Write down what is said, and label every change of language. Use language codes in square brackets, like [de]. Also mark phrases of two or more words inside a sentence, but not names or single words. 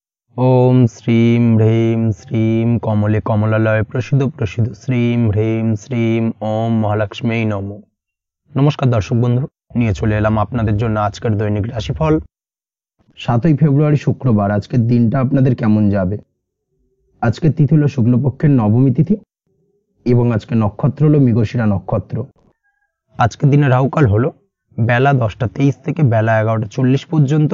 [sa] ओम श्रीं ह्रीं श्रीं कमले कमलालय प्रसिद्ध प्रसिद्ध श्रीं ह्रीं श्रीं ओम महालक्ष्मी नमो। [bn] নমস্কার দর্শক বন্ধু, নিয়ে চলে এলাম আপনাদের জন্য আজকের দৈনিক রাশিফল। 7ই ফেব্রুয়ারি শুক্রবার। আজকের দিনটা আপনাদের কেমন যাবে? আজকের তিথি হলো শুক্লপক্ষের নবমী তিথি এবং আজকে নক্ষত্র হলো মৃগশিরা নক্ষত্র। আজকের দিনে রাহুকাল হলো বেলা 10টা 23 থেকে বেলা 11টা 40 পর্যন্ত।